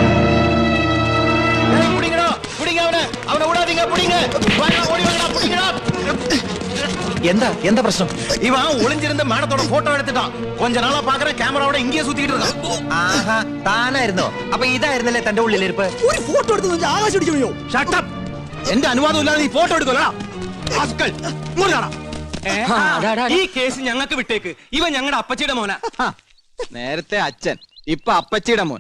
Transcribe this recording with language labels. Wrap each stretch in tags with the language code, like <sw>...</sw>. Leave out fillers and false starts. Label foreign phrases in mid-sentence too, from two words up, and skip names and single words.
<ta>எந்த பிரச்சனை? இவன் ஒளிஞ்சிருந்த மேடத்தோட போட்டோ எடுத்துட்டான். கொஞ்ச நாளா பாக்குற கேமராவோட இங்கேயே சுத்திட்டு இருக்கான்.</ta> <ml>ആഹാ താനായിരുന്നോ? അപ്പൊ ഇതായിരുന്നല്ലേ തന്റെ ഉള്ളിലിരിപ്പ്? ഒരു ഫോട്ടോ എടുത്ത് ആകാശം ഇടിച്ചു.</ml> <en>shut up.</en> <ml>എന്റെ അനുവാദം ഇല്ലാതെ നീ ഫോട്ടോ എടുക്കലടാ. ആസ്കൽ. ഈ കേസ് ഞങ്ങൾക്ക് വിട്ടേക്ക്. ഇവൻ ഞങ്ങളുടെ അപ്പച്ചിയുടെ മോനാ. നേരത്തെ അച്ഛൻ, ഇപ്പൊ അപ്പച്ചിയുടെ മോൻ.</ml>